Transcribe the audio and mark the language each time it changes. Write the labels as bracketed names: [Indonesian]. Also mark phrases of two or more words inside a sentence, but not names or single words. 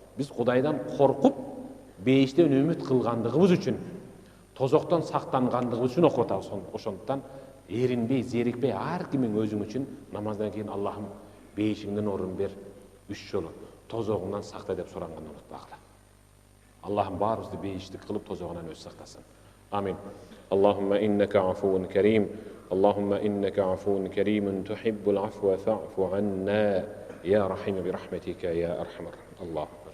[Kyrgyz] Биз Кудайдан коркуп, бейиштен үмүт кылгандыгыбыз үчүн, тозоктон сактангандыгы үчүн окуп атабыз. Ошондуктан эринбей, зерикпей, ар кимиң өзүң үчүн намаздан кийин Аллахым бейишиңден орун бер 3 жолу тозогуңдан сакта деп суранганды унутпагыла. Аллахым баарыбызды бейиштик кылып тозогунан өзү сактасын. Амин. [Arabic] اللهم إنك عفو كريم. اللهم إنك عفو كريم تحب العفو فاعف عنا يا رحيم برحمتك يا أرحم. Allah.